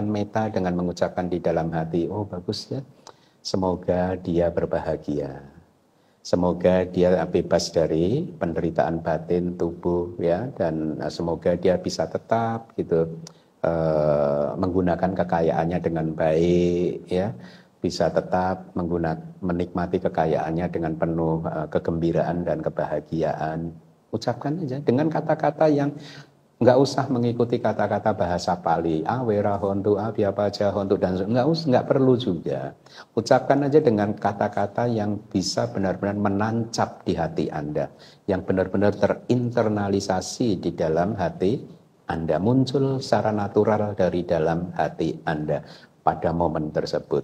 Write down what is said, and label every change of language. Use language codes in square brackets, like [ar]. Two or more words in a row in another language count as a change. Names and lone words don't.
[id] metta dengan mengucapkan di dalam hati, bagus ya, semoga dia berbahagia, Semoga dia bebas dari penderitaan batin tubuh ya, dan semoga dia bisa tetap gitu menggunakan kekayaannya dengan baik ya, bisa tetap menikmati kekayaannya dengan penuh kegembiraan dan kebahagiaan. Ucapkan aja dengan kata-kata yang nggak usah mengikuti kata-kata bahasa Pali, [pi] wera hontu, biapa aja hontu, [id] dan nggak perlu juga. Ucapkan aja dengan kata-kata yang bisa benar-benar menancap di hati Anda, yang benar-benar terinternalisasi di dalam hati Anda, muncul secara natural dari dalam hati Anda pada momen tersebut.